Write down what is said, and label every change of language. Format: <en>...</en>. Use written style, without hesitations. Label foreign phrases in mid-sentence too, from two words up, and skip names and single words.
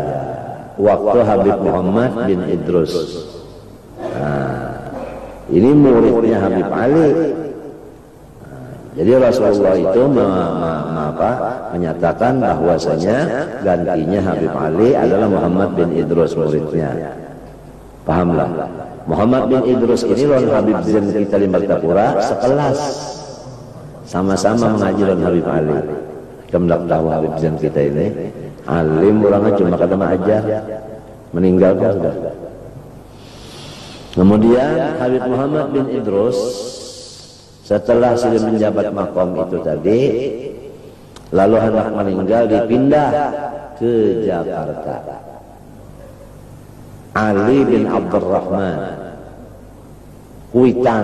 <id>Waktu Habib Muhammad bin Idrus. Nah, ini muridnya Habib Ali. Jadi Rasulullah itu menyatakan bahwasanya gantinya Habib Ali adalah Muhammad bin Idrus muridnya. Pahamlah. Muhammad bin Idrus ini lawan Habib Zain kita di Martapura sekelas. Sama-sama mengaji lawan Habib Ali. Kemudian tahu Habib Zain kita ini alim orangnya cuma kada mengajar. Meninggal kan sudah. Kemudian Habib Muhammad bin Idrus setelah sudah menjabat makom itu tadi, lalu hendak meninggal dipindah ke Jakarta. Ali bin Abdurrahman Kuitang.</id>